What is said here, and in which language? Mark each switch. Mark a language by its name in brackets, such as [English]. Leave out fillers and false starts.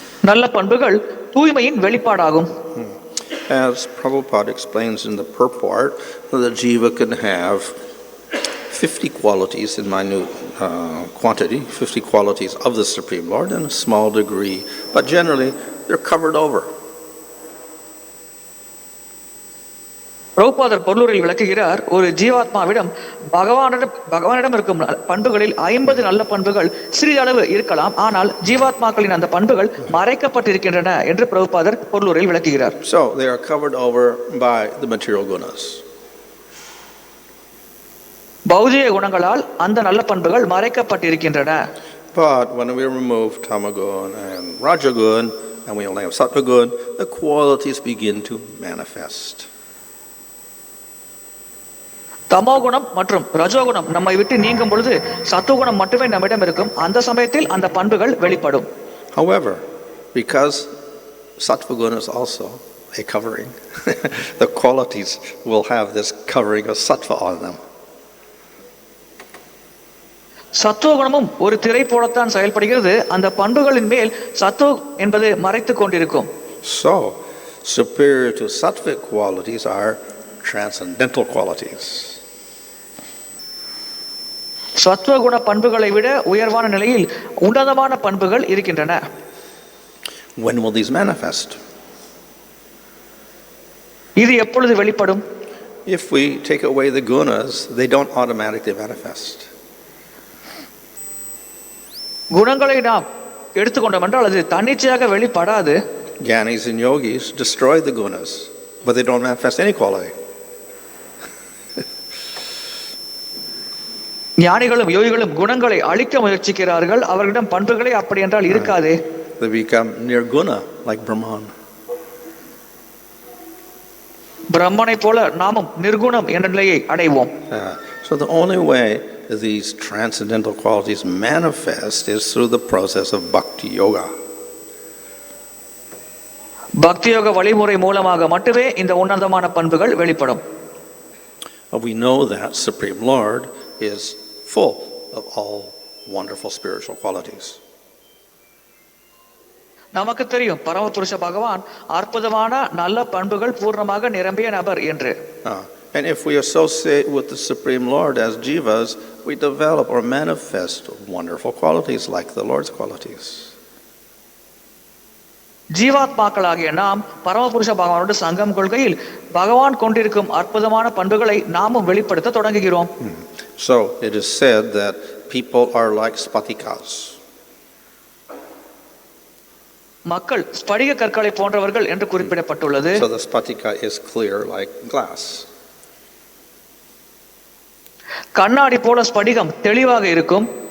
[Tamil] நல்ல பண்புகள் தூய்மையின் வெளிப்பாடாகும். [English] As Prabhupada explains in the purport, the jiva can have 50 qualities in minute quantity, 50 qualities of the Supreme Lord in a small degree, but generally they're covered over. [Tamil] பிரபுபாதர் பொருளூரில் விளக்குகிறார், ஒரு ஜீவாத்மாவிடம் பகவானிடம் இருக்கும் பண்புகளில் 50 நல்ல பண்புகள் சிறிதளவு இருக்கலாம், ஆனால் ஜீவாத்மாக்களின் அந்த பண்புகள் மறைக்கப்பட்டிருக்கின்றன என்று பிரபுபாதர் பொருளூரில் விளக்குகிறார். [English] So they are covered over by the material gunas. [Tamil] பௌதிக குணங்களால் அந்த நல்ல பண்புகள் மறைக்கப்பட்டிருக்கின்றன. [English] But when we remove tamagun and rajagun and we only have sattvagun, the qualities begin to manifest. [Tamil] தமோகுணம் மற்றும் ரஜோகுணம் நம்மை விட்டு நீங்கும் பொழுது சத்துவகுணம் மட்டுமே நம்மிடம் இருக்கும். அந்த சமயத்தில் அந்த பண்புகள் வெளிப்படும். [English] However, because sattva-guna is also a covering, the qualities will have this covering of sattva on them. [Tamil] சத்துவகுணமும் ஒரு திரை போலத்தான் செயல்படுகிறது. அந்த பண்புகளின் மேல் சத்துவ என்பது மறைத்துக் கொண்டிருக்கும். [English] So, superior to sattvic qualities are transcendental qualities. [Tamil] சத்துவகுண பண்புகளை விட உயர்வான நிலையில் உன்னதமான பண்புகள் இருக்கின்றன. [English] When will these manifest? [Tamil] இது எப்பொழுது வெளிப்படும்? [English] If we take away the gunas, they don't automatically manifest. [Tamil] குணங்களை நாம் எடுத்துக்கொண்டோம் என்றால் அது தன்னிச்சையாக வெளிப்படாது. [English] Gyanis and yogis destroy the gunas, but they don't manifest any quality. [Tamil] ஞானிகளும் யோகிகளும் குணங்களை அழிக்க முயற்சிக்கிறார்கள். அவர்களிடம் பண்புகளே அப்படி என்றால் இருக்காதே. [English] They become nirguna like Brahman. [Tamil] பிரம்மனை போல நாமும் நிர்குணம் என்ற நிலையை அடைவோம். [English] So the only way these transcendental qualities manifest is through the process of bhakti yoga. [Tamil] பக்தி யோக வழிமுறை மூலமாக மட்டுமே இந்த உன்னதமான பண்புகள் வெளிப்படும். [English] We know that Supreme Lord is full of all wonderful spiritual qualities. [Tamil] நமக்கு தெரியும் பரமபுருஷ பகவான் அற்புதமான நல்ல பண்புகள் பூர்ணமாக நிரம்பிய நபர் என்று. [English] And if we associate with the Supreme Lord as jivas, we develop or manifest wonderful qualities like the Lord's qualities. [Tamil] ஜீவாத்மாக்களாகிய நாம் பரமபுருஷ பகவானோடு சங்கம் கொள்கையில் பகவான் கொண்டிருக்கும் அற்புதமான பண்புகளை நாமும் வெளிப்படுத்த தொடங்குகிறோம். [English] So it is said that people are like spatikas. [Tamil] மக்கள் ஸ்படிக கற்களை போன்றவர்கள் என்று குறிப்பிடப்பட்டுள்ளது. [English] So the spatika is clear like glass. [Tamil] கண்ணாடி போல ஸ்படிகம் தெளிவாக இருக்கும்.